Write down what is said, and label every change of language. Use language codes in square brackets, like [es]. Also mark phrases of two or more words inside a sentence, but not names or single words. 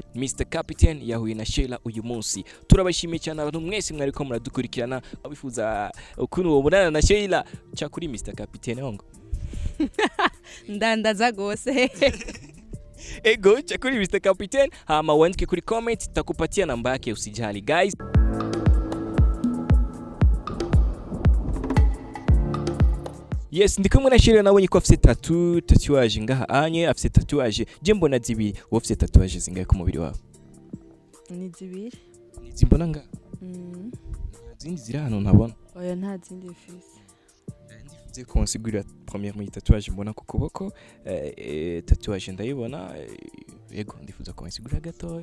[rn] Mr Captain yahuye na Sheila uyu munsi. Turabashimiye cyane abantu mwese mwari ko muradukurikirana abifuza ukuntu wobonana na Sheila cha kuri Mr Captain hongo. Ndandaza gose. Ego cha kuri Mr Captain hama wandike kuri comment [sw] takupatia namba yake usijali [rn] guys. Yes, ndikumwe na Sheila nabonye ko afite tatouage ngaha anye afite tatouage je mbona zibiri wo afite tatouage zingahe ku mubiri wawe? Ni zibiri. Ni zimbona nga? Zindi ziri hano ntabona. Oya nta zindi fisi. Ndifuze konsigurira première mu tatouage mbona ku kuboko tatouage ndayibona yego ndifuza konsigurira gatoya.